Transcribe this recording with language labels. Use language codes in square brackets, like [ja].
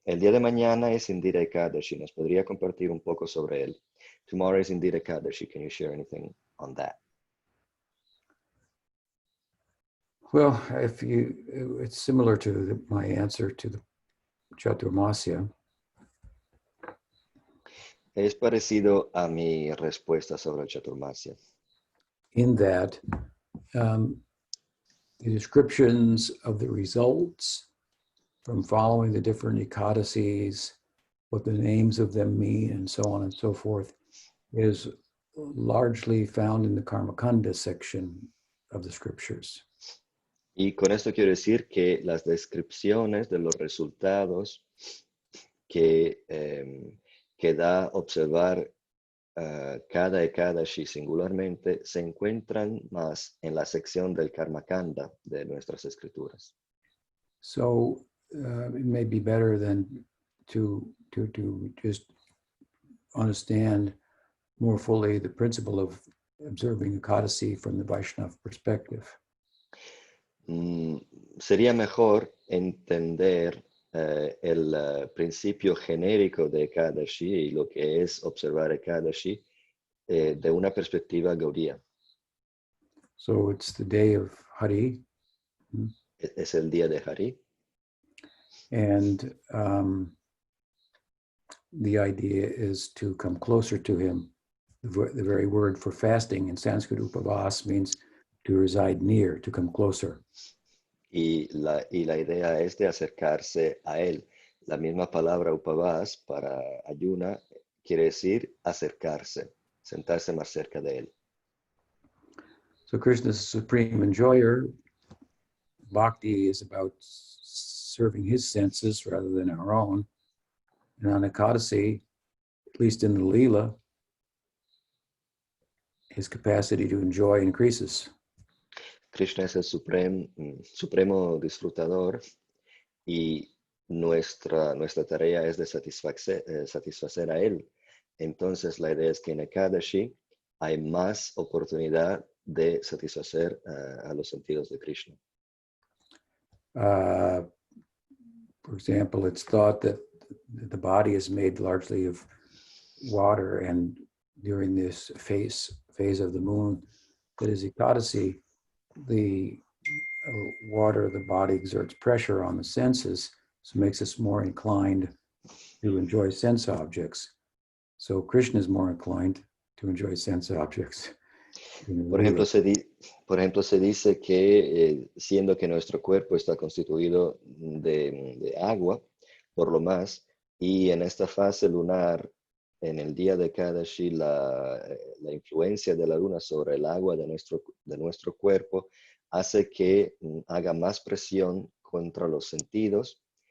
[es] El día de mañana es Indira Ekadashi. ¿Nos podría compartir un poco sobre él? [en] Tomorrow is Indira Ekadashi. Can you share anything on that? Well, it's similar to my answer to the Chaturmasya. [es] Es parecido a mi respuesta sobre el Chaturmasya. [en] In that the descriptions of the results from following the different Ekadasis, what the names of them mean, and so on and so forth, is largely found in the Karmakanda section of the scriptures. [es] Y con esto quiero decir que las descripciones de los resultados que da observar cada Ekadashi singularmente se encuentran más en la sección del Karmakanda de nuestras escrituras. [en] So it may be better than to just understand more fully the principle of observing Ekadasi from the Vaishnava perspective. [es] Sería mejor entender el principio genérico de Ekadashi y lo que es observar Ekadashi de una perspectiva gaudiya. [en] So it's the day of Hari, [es] Es el día de Hari. [en] and the idea is to come closer to him. The very word for fasting in Sanskrit, upavas, means to reside near, to come closer. [es] Y la idea es de acercarse a él. La misma palabra upavas para ayuna quiere decir acercarse, sentarse más cerca de él. [en] So Krishna is the supreme enjoyer. Bhakti is about serving his senses rather than our own. And on Ekadasi, at least in the Leela, his capacity to enjoy increases. [es] Krishna es el supremo disfrutador y nuestra tarea es de satisfacer a él. Entonces la idea es que en Ekadashi hay más oportunidad de satisfacer a los sentidos de Krishna. [en] For example, it's thought that the body is made largely of water, and during this phase of the moon, that is Ekadasi, the water of the body exerts pressure on the senses, so makes us more inclined to enjoy sense objects. So Krishna is more inclined to enjoy sense objects. [es] Por ejemplo, se dice que siendo que nuestro cuerpo está constituido de agua, por lo más, y en esta fase lunar, en el día de Kadashi, la influencia de la luna sobre el agua de nuestro cuerpo hace que haga más presión contra los sentidos